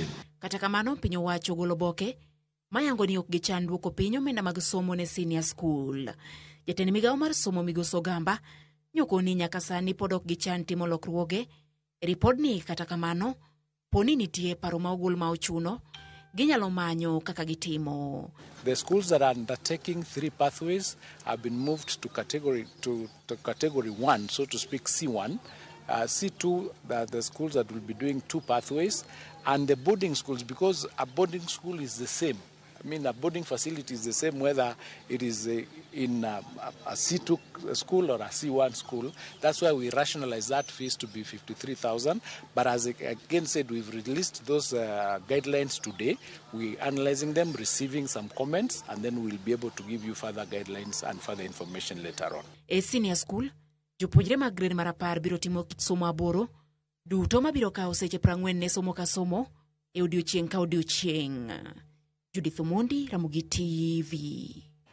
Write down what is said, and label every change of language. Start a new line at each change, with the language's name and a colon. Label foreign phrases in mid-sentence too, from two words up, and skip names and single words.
Luo (Kenya and Tanzania): Kata kamano piny owacho golo boke mayango ni ok gichan duoko piny omenda mag somo ne senior school. Jatend migawo mar somo Migos Ogamba nyoko ni nyaka sani pod ok gichan timo lokruoge ripodni, kata kamano poni nitie paro ma ogol ma ochuno ginyalo manyo kaka gitimo.
English: The schools that are undertaking 3 pathways have been moved to category 1, so to speak C1. C2, the schools that will be doing 2 pathways, and the boarding schools, because a boarding school is the same. I mean, a boarding facility is the same whether it is in a C2 school or a C1 school. That's why we rationalize that fees to be 53,000. But as again said, we've released those guidelines today. We're analyzing them, receiving some comments, and then we'll be able to give you further guidelines and further information later on.
Luo (Kenya and Tanzania): E senior school, jopuonjre mag grade mar 10 biro timo kit somo aboro duto mabiro kawo seche 40 ne somo ka somo e odiochieng' ka odiochieng'. Judith Omondi, Ramogi TV.